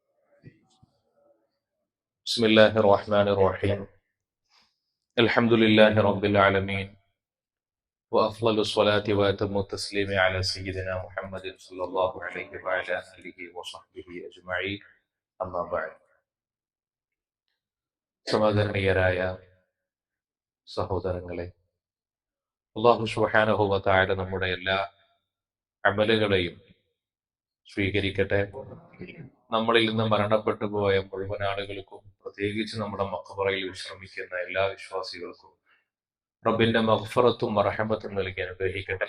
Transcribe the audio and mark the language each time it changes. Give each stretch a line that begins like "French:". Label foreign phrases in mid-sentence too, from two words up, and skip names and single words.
Arabic: بسم الله الرحمن الرحيم. الحمد لله رب العالمين، وأفضل الصلاة وأتم التسليم على سيدنا محمد صلى الله عليه وعلى آله وصحبه أجمعين. أما بعد.
Malayalam: സമാദരണീയരായ സഹോദരങ്ങളെ, അല്ലാഹു
Arabic: سبحانه و تعالى
Malayalam: നമ്മുടെ എല്ലാ അമലുകളെയും സ്വീകരിക്കട്ടെ. നമ്മളിൽ നിന്ന് മരണപ്പെട്ടു പോയ മുഴുവൻ ആളുകൾക്കും, പ്രത്യേകിച്ച് നമ്മുടെ മഖബറയിൽ വിശ്രമിക്കുന്ന എല്ലാ വിശ്വാസികൾക്കും റബ്ബിന്റെ മഗ്ഫിറത്തും റഹ്മത്തും നൽകി അനുഗ്രഹിക്കട്ടെ.